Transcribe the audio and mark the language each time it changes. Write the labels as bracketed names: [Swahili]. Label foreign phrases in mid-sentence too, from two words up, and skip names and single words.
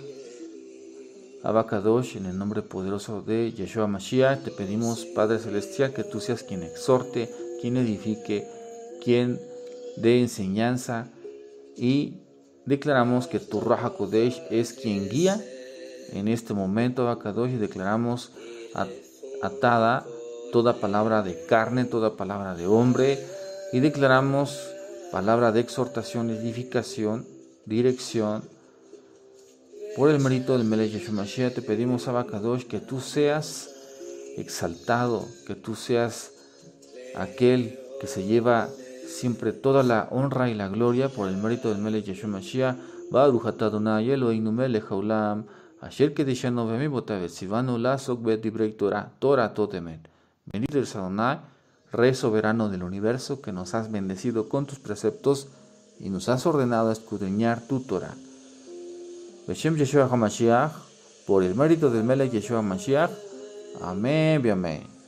[Hebrew] אבא קדוש, [Spanish] en el nombre poderoso de Yeshua Mashiach, te pedimos, Padre Celestial, que tú seas quien exhorte, quien edifique, quien dé enseñanza, y declaramos que tu [Hebrew] רוח קודש [Spanish] es quien guía en este momento, [Hebrew] אבא קדוש, [Spanish] y declaramos atada toda palabra de carne, toda palabra de hombre, y declaramos palabra de exhortación, edificación, dirección. Por el mérito del Melech Yeshua Mashiach, te pedimos, [Hebrew] אבא קדוש, [Spanish] que tú seas exaltado, que tú seas aquel que se lleva siempre toda la honra y la gloria. Por el mérito del Melech Yeshua Mashiach, [Hebrew] ברוך אתה אדוני אלוהינו מלך העולם, אשר קידשנו במצוותיו וציוונו לעסוק בדברי תורה, תורת אמת. [Spanish] Bendito eres Adonai, Rey soberano del universo, que nos has bendecido con tus preceptos y nos has ordenado escudriñar tu Torah. [Hebrew] בשם ישוע המשיח, [Spanish] por el mérito del Melech Yeshua HaMashiach. Amén y amén.